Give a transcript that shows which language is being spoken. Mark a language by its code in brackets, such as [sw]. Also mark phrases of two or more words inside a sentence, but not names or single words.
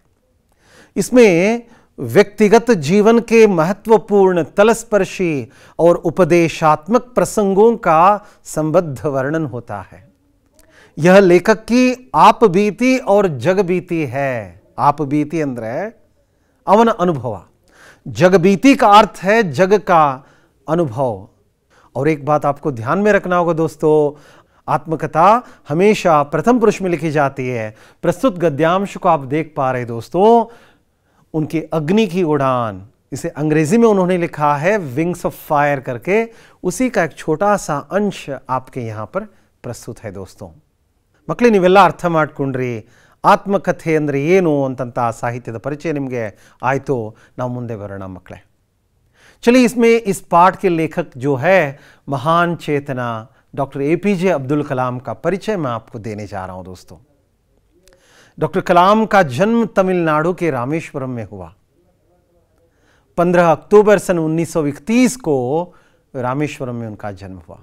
[hi] इसमें व्यक्तिगत जीवन के महत्वपूर्ण, तलस्पर्शी और उपदेशात्मक प्रसंगों का संबद्ध वर्णन होता है। यह लेखक की आप बीती और जग बीती है। आप बीती [kn] ಅಂದ್ರೆ ಅವನ [hi] अनुभव, जग बीती का अर्थ है जग का अनुभव। और एक बात आपको ध्यान में रखना होगा दोस्तों, आत्मकथा हमेशा प्रथम पुरुष में लिखी जाती है। प्रस्तुत गद्यांश को आप देख पा रहे दोस्तों, उनकी अग्नि की उड़ान, इसे अंग्रेजी में उन्होंने लिखा है विंग्स ऑफ फायर करके, उसी का एक छोटा सा अंश आपके यहां पर प्रस्तुत है दोस्तों। [kn] ಮಕ್ಕಳೇ, ನೀವೆಲ್ಲ ಅರ್ಥ ಮಾಡ್ಕೊಂಡ್ರಿ ಆತ್ಮಕಥೆ ಅಂದರೆ ಏನು ಅಂತಂತ ಸಾಹಿತ್ಯದ ಪರಿಚಯ ನಿಮಗೆ ಆಯಿತು। ನಾವು ಮುಂದೆ ಬರೋಣ ಮಕ್ಕಳೇ। [hi] चलिए, इसमें इस पाठ के लेखक जो है महान चेतना डॉक्टर एपीजे अब्दुल कलाम का परिचय मैं आपको देने जा रहा हूं दोस्तों। डॉक्टर कलाम का जन्म तमिलनाडु के रामेश्वरम में हुआ। 15 अक्टूबर सन 1931 को रामेश्वरम में उनका जन्म हुआ।